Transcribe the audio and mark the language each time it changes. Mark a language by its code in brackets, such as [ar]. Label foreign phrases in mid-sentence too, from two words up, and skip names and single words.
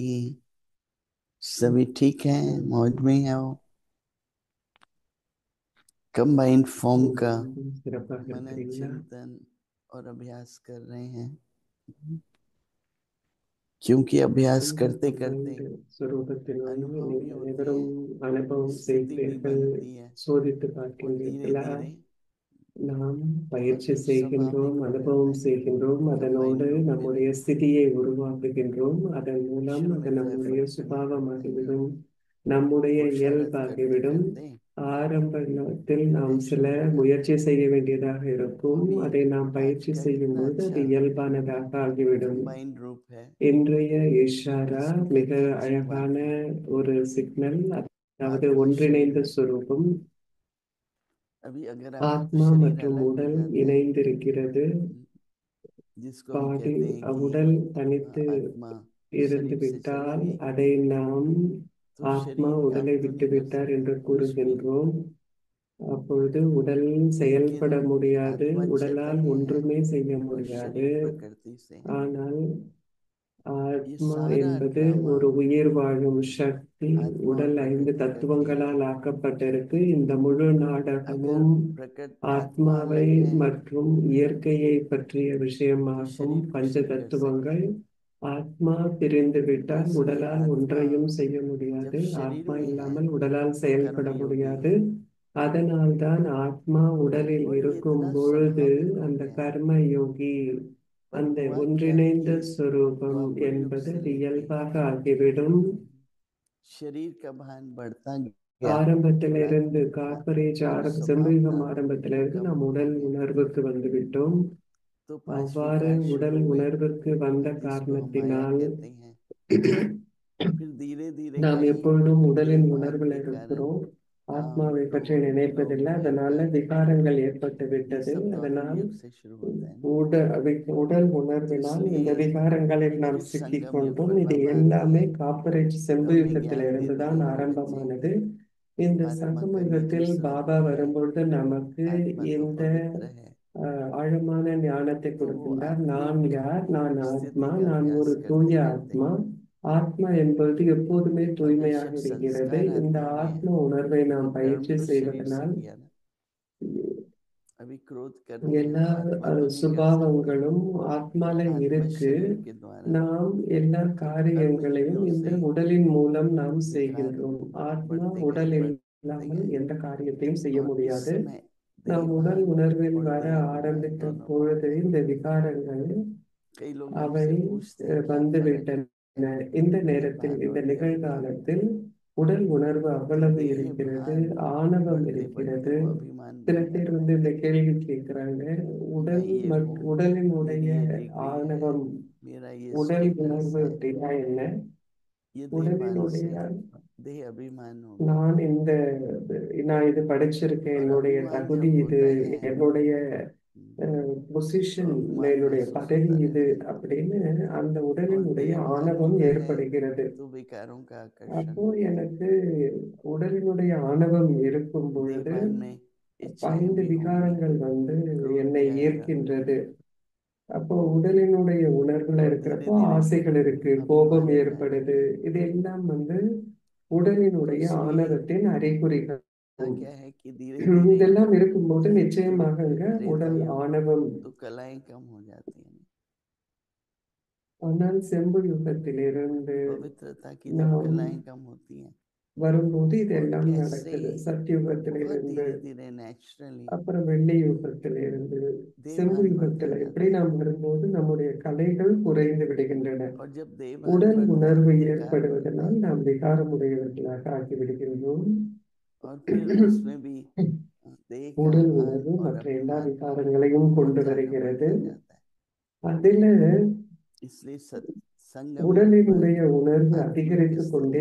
[hi] सभी ठीक है, मौज में है। वो कंबाइंड फॉर्म का [ta] சிறப்பாக [hi] मनन [ta] இருக்கிறீங்களா? [hi] चिंतन और अभ्यास कर रहे हैं, क्योंकि अभ्यास [ta] இந்த [hi] करते करते [ta] கம்பைன்டு स्वरूபத்தினுடைய [hi] अनुभव भी [ta] நீங்கள் [hi] होते हैं, [ta] அனைவரும் அனுபவம் [hi] स्थिति भी [ta] செய்கிறீர்கள், [hi] बनती है [ta] சோதித்து [hi] और धीरे [ta] பார்க்கின்றீர்களா? [hi] धीरे [ta] நாம் [hi] बहुत [ta] பயிற்சி [hi] कुछ [ta] செய்கின்றோம், [hi] स्वाभाविक हो जाता [ta] அனுபவம் [hi] है। [ta] செய்கின்றோம், [hi] कंबाइंड [ta] அதனோடு [hi] रूप में [ta] நம்முடைய [hi] रहते हैं। [ta] ஸ்திதியை உருவாக்குகின்றோம். அதன் மூலம் [hi] शुरू [ta] அது [hi] में तो [ta] நம்முடைய [hi] एफर्ट करना पड़ता है, [ta] சுபாவமாகிவிடும், நம்முடைய [hi] पुरुषारथ करते [ta] இயல்பாகிவிடும். [hi] करते [ta] ஆரம்பத்தில் நாம் [hi] एक [ta] சில [hi] समय तक [ta] முயற்சி செய்ய வேண்டியதாக [hi] वो [ta] இருக்கும். [hi] भी [ta] அதை நாம் [hi] आज [ta] பயிற்சி [hi] का [ta] செய்யும் [hi] कितना [ta] பொழுது அது [hi] अच्छा [ta] இயல்பானதாக ஆகிவிடும். [hi] कंबाइंड रूप है, [ta] இன்றைய இஷாரா [hi] जिसको [ta] மிக [hi] कहते हैं [ta] அழகான [hi] जीवात्मा। [ta] ஒரு சிக்னல், அதாவது [hi] आत्मा शरीर [ta] ஒன்றிணைந்த [hi] है। [ta] சுரூபம். [hi] अभी अगर आपका [ta] ஆத்மா [hi] शरीर [ta] மற்றும் [hi] अलग हो [ta] உடல் [hi] जाता है, [ta] இணைந்திருக்கிறது. [hi] जिसको अभी [ta] பாடி [hi] कहते हैं कि [ta] உடல் தனித்து [hi] आत्मा [ta] இருந்து [hi] शरीर से चली [ta] விட்டால் [hi] गई, [ta] அதை நாம் [hi] तो [ta] ஆத்மா [hi] शरीर काम [ta] உடலை [hi] तो [ta] விட்டு [hi] नहीं कर [ta] விட்டார் [hi] सकता [ta] என்று [hi] कुछ भी, [ta] கூறுகின்றோம். அப்பொழுது உடல் [hi] लेकिन [ta] செயல்பட முடியாது, [hi] आत्मा [ta] உடலால் [hi] चैतन्य है [ta] ஒன்றுமே செய்ய [hi] और [ta] முடியாது. [hi] शरीर प्रकृति से है। [ta] ஆனால் [hi] ये [ta] ஆத்மா [hi] सारा [ta] என்பது [hi] ड्रामा [ta] ஒரு உயிர் வாழும் சக்தி. [hi] आत्मा और [ta] உடல் 5 [hi] प्रकृति का खेल है। [ta] தத்துவங்களால் ஆக்கப்பட்டிருக்கு. இந்த முழு [hi] अगर [ta] நாடகமும் [hi] आत्मा [ta] ஆத்மாவை [hi] अलग है [ta] மற்றும் இயற்கையை பற்றிய [hi] तो [ta] விஷயமாகும். [hi] शरीर कुछ [ta] பஞ்ச [hi] नहीं कर सकता। [ta] தத்துவங்கள். ஆத்மா பிரிந்து விட்டால் [hi] इसलिए [ta] உடலால் [hi] आत्मा [ta] ஒன்றையும் செய்ய [hi] जब [ta] முடியாது. [hi] शरीर [ta] ஆத்மா [hi] में है, [ta] இல்லாமல் உடலால் செயல்பட [hi] कर्मयोगी, [ta] முடியாது. அதனால்தான் ஆத்மா உடலில் [hi] और ये [ta] இருக்கும் [hi] इतना [ta] பொழுது [hi] स्वाभाविक हो [ta] அந்த [hi] गया है। [ta] கர்ம யோகி, [hi] पर [ta] அந்த [hi] हुआ क्या [ta] ஒன்றிணைந்த [hi] कि [ta] சொரூபம் [hi] द्वापर युग [ta] என்பது [hi] से [ta] அது [hi] लेके [ta] இயல்பாக ஆகிவிடும். [hi] शरीर का भान बढ़ता गया, [ta] ஆரம்பத்திலிருந்து கார்பரேஜ் [hi] और [ta] செம்புயுகம் [hi] स्वभावता [ta] ஆரம்பத்திலிருந்து [hi] कम [ta] நாம் [hi] होता [ta] உடல் [hi] गया, [ta] உணர்வுக்கு வந்து விட்டோம். [hi] तो पांचवी [ta] அவ்வாறு [hi] काया [ta] உடல் [hi] शुरू हुई, [ta] உணர்வுக்கு வந்த [hi] जिसको हम माया [ta] காரணத்தினால் [hi] कहते हैं। फिर धीरे धीरे [ta] நாம் [hi] कई [ta] எப்பொழுதும் [hi] देह [ta] உடலின் [hi] भान [ta] உணர்வில் [hi] के कारण [ta] இருக்கிறோம், [hi] काम, [ta] ஆத்மாவை பற்றி [hi] क्रोध, लोभ, [ta] நினைப்பதில்லை. அதனால [hi] अहंकार, [ta] விகாரங்கள் ஏற்பட்டு [hi] ये [ta] விட்டது. [hi] सब द्वापर [ta] அதனால் [hi] युग से शुरू होता है ना। [ta] உடல் [hi] तो [ta] உணர்வினால் இந்த [hi] इसलिए [ta] விகாரங்களில் நாம் [hi] फिर [ta] சிக்கிக் [hi] संगम युग [ta] கொண்டோம். [hi] पर [ta] இது [hi] बाबा आते [ta] எல்லாமே [hi] हैं, [ta] கார்ப்பரேட் செம்பு [hi] तब भी ज्ञान [ta] யுகத்திலிருந்து [hi] देते [ta] தான் [hi] हैं कि बच्चे [ta] ஆரம்பமானது. இந்த [hi] आराधना [ta] சங்கம [hi] करने के [ta] யுகத்தில் [hi] समय [ta] பாபா வரும்பொழுது நமக்கு [hi] आत्मा तो [ta] இந்த [hi] पवित्र है, [ta] ஆழமான ஞானத்தை [hi] तो वो [ta] கொடுக்கின்றார். நான் [hi] आत्मिक [ta] யார்? நான் [hi] स्थिति [ta] ஆத்மா. [hi] का [ta] நான் ஒரு [hi] अभ्यास [ta] தூய [hi] करते करते [ta] ஆத்மா. ஆத்மா என்பது எப்போதுமே [hi] और [ta] தூய்மையாக [hi] बेशक [ta] இருக்கிறது. [hi] संस्कार [ta] இந்த [hi] आत्मा में है, [ta] ஆத்ம उணர்வை நாம் [hi] लेकिन कर्म [ta] பயிற்சி [hi] तो शरीर से [ta] செய்வதனால் [hi] किया ना। अभी क्रोध करते हैं [ta] எல்லா [hi] तो आत्मा तो नहीं कर सकती, [ta] சுபாவங்களும் ஆத்மால [hi] आत्मा [ta] இருக்கு. [hi] शरीर के द्वारा। [ta] நாம் எல்லா [hi] तो कर्म [ta] காரியங்களையும் [hi] इंद्रियों [ta] இந்த [hi] से [ta] உடலின் மூலம் நாம் [hi] विकार [ta] செய்கின்றோம். ஆத்மா [hi] बढ़ते गए [ta] உடல் [hi] बढ़ते [ta] இல்லாமல் [hi] गए, [ta] எந்த காரியத்தையும் செய்ய [hi] और इस [ta] முடியாது. [hi] समय [ta] நாம் உடல் [hi] देहभान [ta] உணர்வில் [hi] और [ta] வர [hi] देह अभिमान [ta] ஆரம்பித்த [hi] दोनों बहुत [ta] பொழுது [hi] है। [ta] இந்த விகாரங்கள் [hi] कई लोग [ta] அவை [hi] हमसे पूछते हैं क्या फर्क [ta] வந்துவிட்டன. [hi] है [ta] இந்த நேரத்தில், [hi] देहभान [ta] இந்த [hi] और देह अभिमान में। [ta] நிகழ்காலத்தில் உடல் உணர்வு [hi] तो [ta] அவ்வளவு [hi] देह [ta] இருக்கிறது, [hi] भान [ta] ஆணவம் [hi] बढ़ते बढ़ते [ta] இருக்கிறது. [hi] वो अभिमान [ta] சில [hi] बन [ta] பேர் [hi] जाता है, [ta] இந்த கேள்வி கேட்கிறாங்க, [hi] मैं [ta] உடல் [hi] ये हूँ, [ta] உடலினுடைய [hi] मेरी ये डिग्री है, [ta] ஆணவம், [hi] मेरा ये [ta] உடல் [hi] स्टेटस [ta] உணர்வு [hi] है। [ta] அப்படின்னா என்ன? [hi] ये देहभान [ta] உடலினுடைய [hi] से देह अभिमान हो गया। [ta] நான் இந்த, நான் இது படிச்சிருக்கேன், [hi] और [ta] என்னுடைய [hi] अभिमान [ta] தகுதி [hi] जब [ta] இது, [hi] होता है [ta] என்னுடைய பொசிஷன், [hi] तो अपमान [ta] என்னுடைய [hi] महसूस [ta] பதவி [hi] होता [ta] இது [hi] रहता है [ta] அப்படின்னு அந்த [hi] और [ta] உடலினுடைய [hi] देह मन [ta] ஆணவம் [hi] में है [ta] ஏற்படுகிறது. [hi] तो विकारों का आकर्षण [ta] அப்போ [hi] होता [ta] எனக்கு உடலினுடைய ஆணவம் இருக்கும் [hi] है। [ta] பொழுது [hi] देह मन में इच्छाएं [ta] 5 [hi] भी होंगी, [ta] விகாரங்கள் [hi] क्रोध [ta] என்னை [hi] भी आएगा [ta] ஈர்க்கின்றது. அப்போ உடலினுடைய உணர்வுல [hi] और धीरे [ta] இருக்கிறப்போ [hi] धीरे [ta] ஆசைகள் இருக்கு, கோபம் [hi] अभिमान भी आएगा [ta] ஏற்படுது. இது எல்லாம் உடலினுடைய [hi] तो इसलिए [ta] ஆணவத்தின் அறிகுறிகள். [hi] क्या है कि धीरे धीरे [ta] இதெல்லாம் இருக்கும்போது [hi] जब [ta] நிச்சயமாக [hi] युक्त रहता [ta] உடல் [hi] है [ta] ஆணவம். [hi] तो कलाएं कम हो जाती हैं। [ta] ஆனால் செம்பு யுகத்திலிருந்து [hi] पवित्रता की जब [ta] நாம் [hi] कलाएं कम होती हैं [ta] வரும்போது [hi] और [ta] இதெல்லாம் [hi] कैसे [ta] நடக்குது. [hi] बहुत [ta] சத்தியுகத்திலிருந்து [hi] धीरे धीरे नेचुरली [ta] அப்புறம் வெள்ளி யுகத்திலிருந்து செம்பு [hi] देहभान बढ़ता [ta] யுகத்துல [hi] जाता [ta] எப்படி [hi] है। [ta] நாம் வரும்போது நம்முடைய கலைகள் குறைந்து விடுகின்றன. [hi] और जब देहभान [ta] உடல் [hi] बढ़ता है [ta] உணர்வு [hi] तो विकार बढ़ते [ta] ஏற்படுவதனால் [hi] हैं [ta] நாம் விகாரமுடையவர்களாக ஆகிவிடுகின்றோம். [hi] और फिर उसमें भी देह का [ta] உடல் [hi] भान [ta] உணர்வு [hi] और [ta] மற்ற எல்லா [hi] अभिमान का [ta] விகாரங்களையும் [hi] बहुत [ta] கொண்டு [hi] ज्यादा [ta] வருகிறது. [hi] बढ़ता जाता है। [ta] அதில [hi] इसलिए संगम युग पर [ta] உடலினுடைய உணர்வு [hi] आत्मिक [ta] அதிகரித்து கொண்டே